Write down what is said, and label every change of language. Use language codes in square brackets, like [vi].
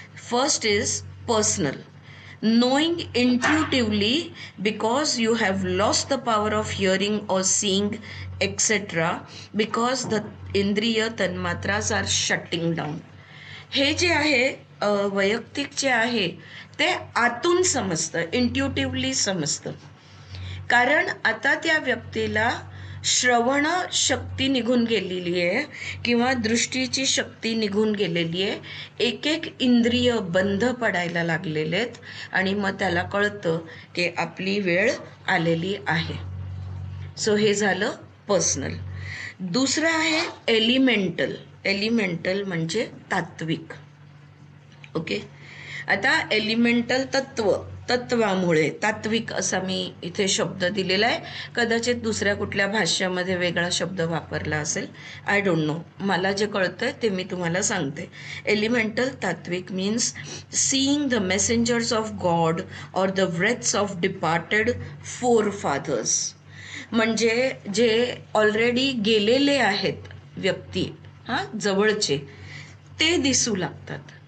[en] First is personal, knowing intuitively because you have lost the power of hearing or seeing, etc., because the indriya tanmatras are shutting down. [mr] हे जे आहे वैयक्तिक जे आहे ते आतून समजतं, इंट्युटिव्हली समजतं. कारण आता त्या व्यक्तीला श्रवण शक्ती निघून गेलेली आहे किंवा दृष्टीची शक्ती निघून गेलेली आहे. एक एक इंद्रिय बंद पडायला लागलेले आहेत आणि मग त्याला कळतं की आपली वेळ आलेली आहे. सो हे झालं पर्सनल. दुसरं आहे एलिमेंटल. एलिमेंटल म्हणजे तात्विक. ओके, आता एलिमेंटल तत्वामुळे तात्विक असा मी इथे शब्द दिलेला आहे. कदाचित दुसऱ्या कुठल्या भाष्यामध्ये वेगळा शब्द वापरला असेल, आय डोंट नो. मला जे कळतंय ते मी तुम्हाला सांगते. [en] Elemental तात्विक means seeing the messengers of God or the wraths of departed forefathers. [mr] म्हणजे जे ऑलरेडी गेलेले आहेत व्यक्ती, जवळचे, ते दिसू लागतात.